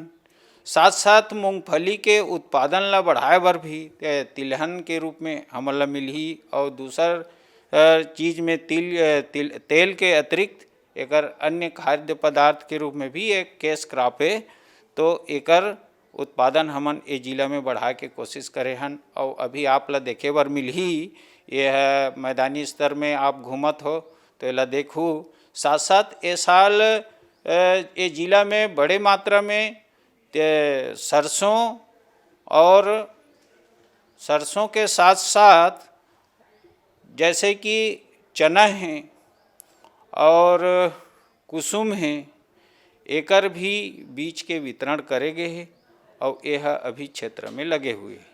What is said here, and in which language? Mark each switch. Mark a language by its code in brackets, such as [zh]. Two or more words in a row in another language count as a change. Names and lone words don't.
[hne] साथ साथ मूंगफली के उत्पादन ला बढ़ाए बर भी तिलहन के रूप में हमन ला मिलही, और दूसर चीज़ में तेल के अतिरिक्त एकर अन्य खाद्य पदार्थ के रूप में भी एक [en] cash crop [hne] है। तो एकर उत्पादन हमन ए जिला में बढ़ाए के कोशिश करे हन। और अभी आप ला देखे बर मिलही, यह मैदानी स्तर में आप घूमत हो तो एला देखू। साथ साथ ये साल ये जिला में बड़े मात्रा में सरसों और सरसों के साथ साथ जैसे कि चना है और कुसुम है, एकर भी बीज के वितरण करे गए है और यह अभी क्षेत्र में लगे हुए हैं।